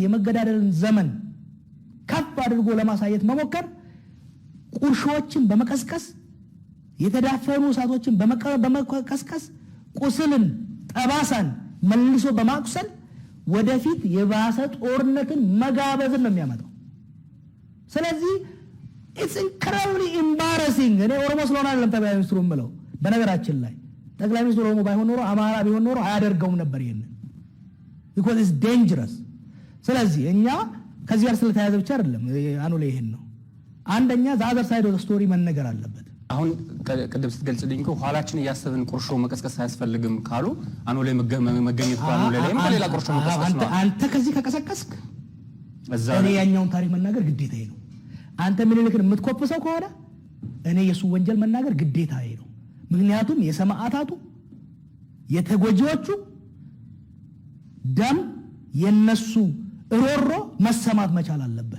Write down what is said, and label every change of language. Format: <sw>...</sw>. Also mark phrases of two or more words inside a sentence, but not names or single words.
<am>የመገዳደልን ዘመን ከፍ አድርጎ ለማሳየት መሞከር ቁርሾችን በመቀስቀስ የተዳፈኑ እሳቶችን በመቀስቀስ ቁስልን ጠባሳን መልሶ በማቁሰል ወደፊት የባሰ ጦርነትን መጋበዝን ነው የሚያመጣው። ስለዚህ</am> <en>it's incredibly embarrassing።</en> <am>እኔ ኦሮሞ ስለሆነ አይደለም ጠቅላይ ሚኒስትሩ የምለው። በነገራችን ላይ ጠቅላይ ሚኒስትሩ ኦሮሞ ባይሆን ኖሮ አማራ ቢሆን ኖሮ አያደርገውም ነበር ይሄንን</am> <en>because it's dangerous።</en> <am>ስለዚህ እኛ ከዚህ ጋር ስለተያያዘ ብቻ አይደለም አኑሌ ይሄን ነው። አንደኛ</am> <en>the other side of the story</en> <am>መነገር አለበት። አሁን ቅድም ስትገልጽልኝ እኮ ኋላችን እያሰብን ቁርሾ መቀስቀስ አያስፈልግም ካሉ አኑሌ መገኘት አኑሌ ላይም ሌላ ቁርሾ መቀስቀስ ነው። አንተ ከዚህ ከቀሰቀስክ እኔ ያኛውን ታሪክ መናገር ግዴታዬ ነው። አንተ ምኒልክን የምትኮፍሰው ከሆነ እኔ የሱ ወንጀል መናገር ግዴታዬ ነው። ምክንያቱም የሰማዕታቱ የተጎጂዎቹ ደም የነሱ ሮሮ መሰማት መቻል አለበት።</am>